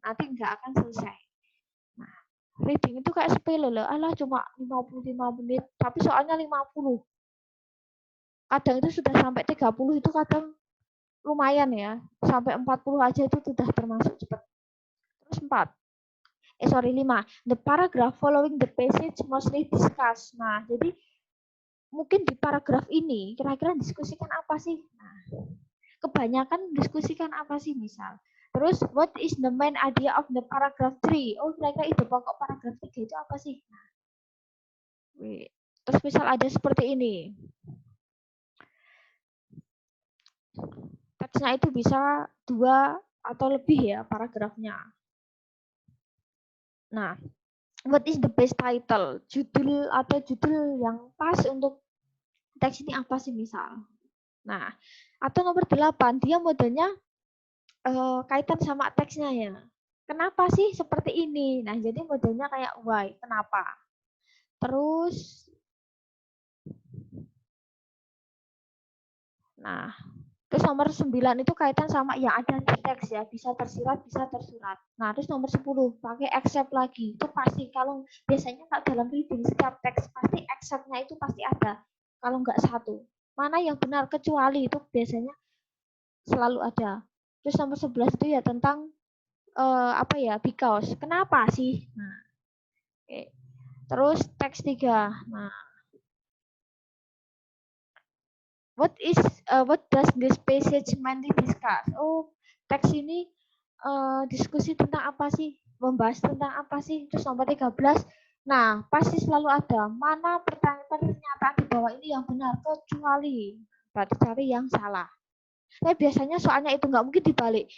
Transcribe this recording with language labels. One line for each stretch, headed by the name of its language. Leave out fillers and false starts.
Indonesian: Nanti nggak akan selesai. Nah, reading itu kayak sepele loh. Alah cuma 55 menit, tapi soalnya 50. Kadang itu sudah sampai 30 itu kadang lumayan ya. Sampai 40 aja itu sudah termasuk cepat. Terus 4. 5.
English: The paragraph following the passage mostly discuss.
Indonesian: Nah, jadi mungkin di paragraf ini kira-kira diskusikan apa sih? Nah, kebanyakan diskusikan apa sih misal?
English: Terus what is the main idea of the paragraph 3?
Indonesian: Oh, kira-kira ide pokok paragraf 3 itu apa sih? Nah, terus misal ada seperti ini. Teksnya itu bisa 2 atau lebih ya paragrafnya.
English: Nah, what is the best title?
Indonesian: Judul atau judul yang pas untuk teks ini apa sih misal? Nah, atau nomor 8, dia modelnya kaitan sama teksnya ya. Kenapa sih seperti ini? Nah, jadi modelnya kayak why, kenapa? Terus, nah, terus nomor 9 itu kaitan sama yang ada di teks ya, bisa tersirat, bisa tersurat. Nah, terus nomor 10, pakai except lagi. Itu pasti, kalau biasanya kalau dalam reading setiap teks, pasti except-nya itu pasti ada. Kalau nggak satu. Mana yang benar, kecuali itu biasanya selalu ada. Terus nomor 11 itu ya tentang apa ya, because. Kenapa sih? Nah, oke. Terus teks 3.
English: Nah, what does this passage mainly discuss?
Indonesian: Oh, teks ini diskusi tentang apa sih? Membahas tentang apa sih? Terus nomor 13. Nah, pasti selalu ada. Mana pernyataan di bawah ini yang benar kecuali. Berarti cari yang salah. Tapi biasanya soalnya itu nggak mungkin dibalik.